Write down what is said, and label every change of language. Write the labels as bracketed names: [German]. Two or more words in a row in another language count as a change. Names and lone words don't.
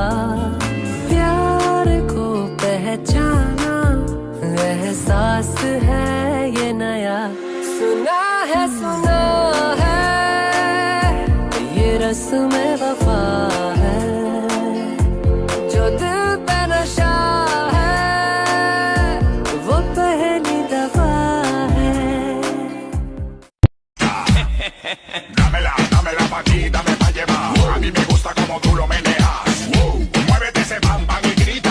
[Hindi] प्यार को पहचाना एहसास है ये नया सुना है ये रस्म वफा है जो दिल पे नशा है वो पहली दफा है [Spanish] Dámela pa' aquí, dame pa' llevar. A mí me gusta como tú lo meneas. Muévete ese bam bam y grita.